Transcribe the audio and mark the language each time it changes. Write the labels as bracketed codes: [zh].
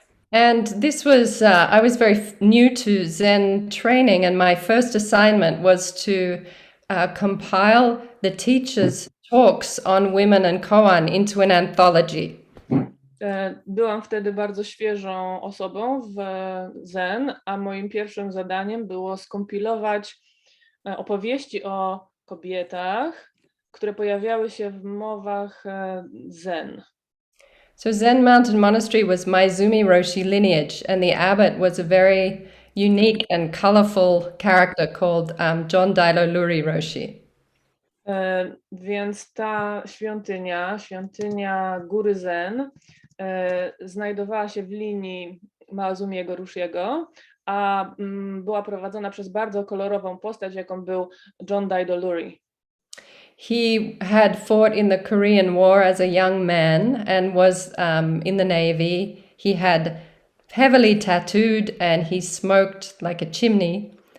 [en] And this was, I was very new to Zen training, and my first assignment was to compile the teachers' talks on women and koan into an anthology. [pl] Byłam wtedy bardzo świeżą osobą w Zen, a moim pierwszym zadaniem było skompilować opowieści o kobietach, które pojawiały się w mowach Zen. [en] So Zen Mountain Monastery was Maizumi Roshi lineage, and the abbot was a very unique and colorful character called John Daido Roshi. [pl] Więc ta świątynia Góry Zen znajdowała się w linii Mazumiego Roshiego, a była prowadzona przez bardzo kolorową postać, jaką był John Daido Loori. [en] He had fought in the Korean War as a young man and was in the Navy. He had heavily tattooed and he smoked like a chimney.